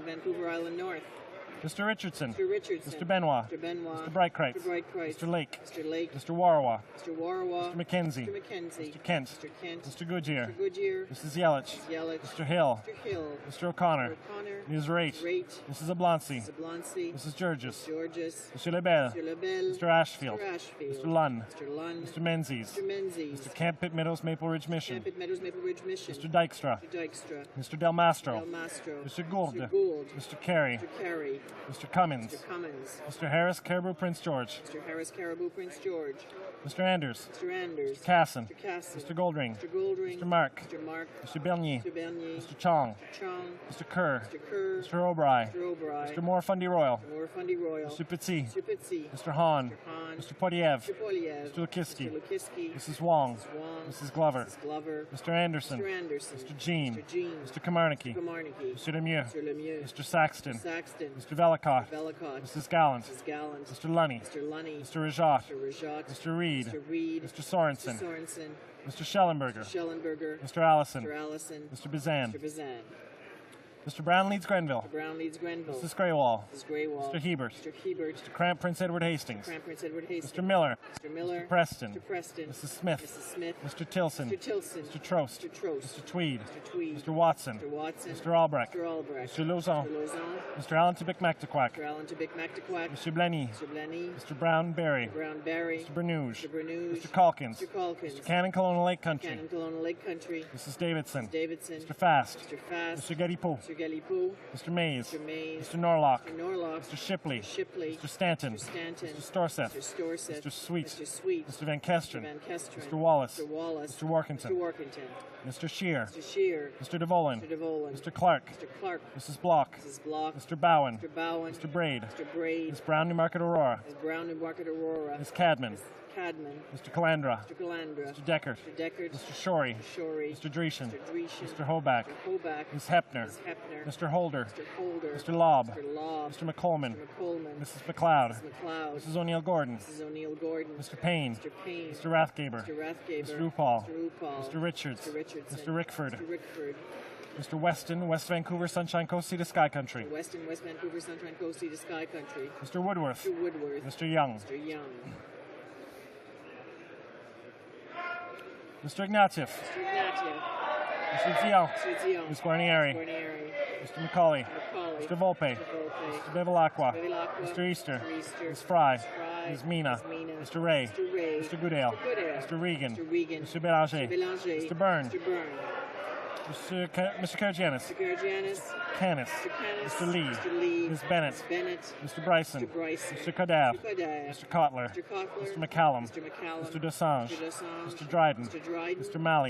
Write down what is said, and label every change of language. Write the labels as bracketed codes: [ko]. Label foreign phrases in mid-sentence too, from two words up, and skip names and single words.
[en] Mr. Richardson. Mr. Benoit. Mr. Breitkreitz. Mr. Lake. Mr. Warawa. Mr. McKenzie. Mr. Kent. Mr. Goodyear. Mrs. Yelich. Mr. Hill. Mr. O'Connor. Ms. Raitt. Mrs. Oblonsky. Mrs. Georges. Mr. Lebel. Mr. Ashfield. Mr. Lunn. Mr. Menzies. Mr. Camp Pitt Meadows, Maple Ridge Mission. Mr. Dykstra. Mr. Del Mastro. Mr. Gould. Mr. Carey. Mr. Cummins. Mr. Harris, Caribou, Prince George. Mr. Anders. Mr. Casson. Mr. Goldring. Mr. Mark. Mr. Bernier. Mr. Chong. Mr. Kerr. Mr. O'Brien. Mr. Moore Fundy Royal. Mr. Petit. Mr. Hahn. Mr. Podiev. Mr. Lukiski. Mrs. Wong. Mrs. Glover. Mr. Anderson. Mr. Jean. Mr. Kamarnicki. Mr. Lemieux. Mr. Saxton. Mr. Velicott. Mrs. Gallant. Mr. Lunny. Mr. Rajat. Mr. Reed. Mr. Sorensen. Mr. Schellenberger. Mr. Allison. Mr. Bizan. Mr. Brown Leeds Grenville. Mrs. Greywall. Mr. Hebert. Mr. Cramp Prince Edward Hastings. Mr. Miller. Mr. Preston. Mrs. Smith. Mr. Tilson. Mr. Trost. Mr. Tweed. Mr. Watson. Mr. Albrecht. Mr. Lauzon. Mr. Allen Tibic Mactaquac. Mr. Blenny. Mr. Brown Berry. Mr. Bernouge. Mr. Calkins. Mr. Cannon Colonial Lake Country. Mrs. Davidson. Mr. Fast. Mr. Gedipo. Mr. Mays. Mr. Norlock. Mr. Shipley. Mr. Stanton. Mr. Storseth. Mr. Sweet. Mr. Van Kesteren. Mr. Wallace. Mr. Workington. Mr. Scheer. Mr. DeVolin. Mr. Clark. Mrs. Block. Mr. Bowen. Mr. Braid. Ms. Brown, Newmarket Aurora. Ms. Cadman. Mr. Calandra. Mr. Deckert. Mr. Shorey. Mr. Dreeshen. Mr. Hoback. Ms. Hepner. Mr. Holder. Mr. Lobb. Mr. McColman. Mrs. McLeod. Mrs. O'Neill Gordon. Mr. Payne. Mr. Rathgaber. Mr. Rupal. Mr. Richards. Mr. Rickford. Mr. Weston, West Vancouver, Sunshine Coast, Sea to Sky Country. Mr. Woodworth. Mr. Young. Mr. Ignatieff. Mr. Zion. Ms. Guarnieri. Mr. Macaulay. Mr. Volpe. Mr. Bevilacqua. Mr. Easter. Ms. Fry. Ms. Mina. Mr. Ray. Mr. Goodale. Mr. Regan. Mr. Belanger. Mr. Byrne. Mr. Karagianis. Canis. Mr. Lee. Ms. Bennett. Mr. Bryson. Mr. Kadav. Mr. Kotler. Mr. McCallum. Mr. Dosange. Mr. Dryden. Mr. Malley.